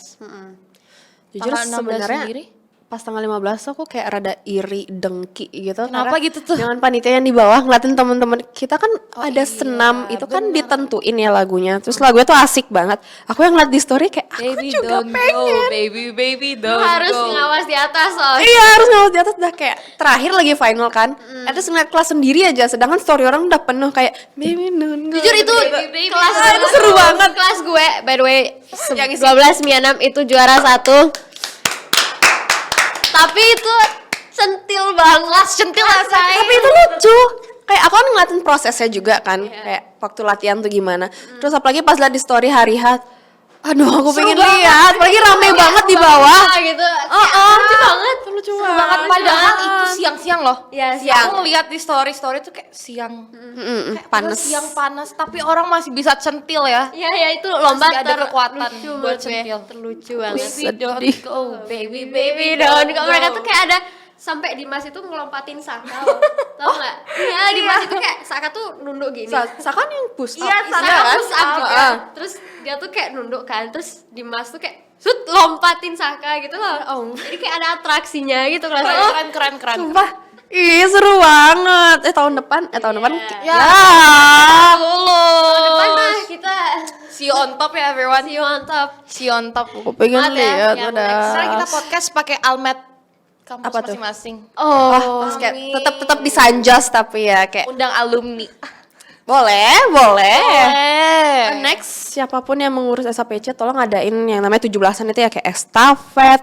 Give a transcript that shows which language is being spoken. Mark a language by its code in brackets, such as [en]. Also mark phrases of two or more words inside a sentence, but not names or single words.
[id] Jujur Tanggal 16 sebenarnya sendiri? pas tanggal 15 aku kayak rada iri, dengki gitu. Kenapa karena gitu tuh? Dengan panitia yang di bawah ngeliatin teman-teman kita kan ada senam itu kan ditentuin ya lagunya. Terus lagunya tuh asik banget. Aku yang ngeliat di story kayak aku [en] Baby [id] juga [en] don't [id] pengen. [en] go, baby [id] Lu [en] don't [id] harus [en] go. [id] ngawas di atas soalnya. Iya harus ngawas di atas udah kayak terakhir lagi final kan. Terus ngeliat kelas sendiri aja sedangkan story orang udah penuh kayak [en] baby don't go. [id] Jujur itu baby, kelas itu seru banget. Kelas gue, [en] by the way, [id] Yang isi- 12 Mi 6 itu juara 1. Tapi itu centil banget. Centil lah saya. Tapi itu lucu. Kayak aku kan ngeliatin prosesnya juga kan. Kayak waktu latihan tuh gimana. Terus apalagi pas liat di story hari hat. Aduh aku pengen lihat. Apalagi rame banget di bawah. Gitu. Lucu banget. Lucu Banget padahal itu siang-siang loh. Iya, Aku ngeliat di story tuh kayak siang. Panas. Siang panas tapi orang masih bisa centil ya. Iya, ya itu lomba Masih ada kekuatan terlucu buat buat gue. centil. Terlucu banget. [en] Baby don't go, baby Baby down. [id] Kalau mereka tuh kayak ada sampai Dimas itu ngelompatin Saka loh. Tau nggak? Iya, Dimas itu kayak Saka tuh nunduk gini. Saka yang [en] push up. [id] Iya, Saka kan? [en] push up [id] juga. Heeh. Terus dia tuh kayak nunduk kan. Terus Dimas tuh kayak lompatin Saka gitu loh. Jadi kayak ada atraksinya gitu rasanya. Keren. Sumpah. Ih seru banget. Tahun depan. Tahun depan. Ya. Depan Lulus. mah kita [en] See you on top ya everyone. see you on top. See you on top. [id] Aku pengen Maaf ya, lihat yang udah. Sekarang kita podcast pakai almet kampus Apa tuh? masing-masing. Oh, Kayak tetap di Sanjos tapi ya kayak Undang alumni. boleh. Next. Next siapapun yang mengurus SAPC tolong adain yang namanya 17-an itu ya kayak estafet,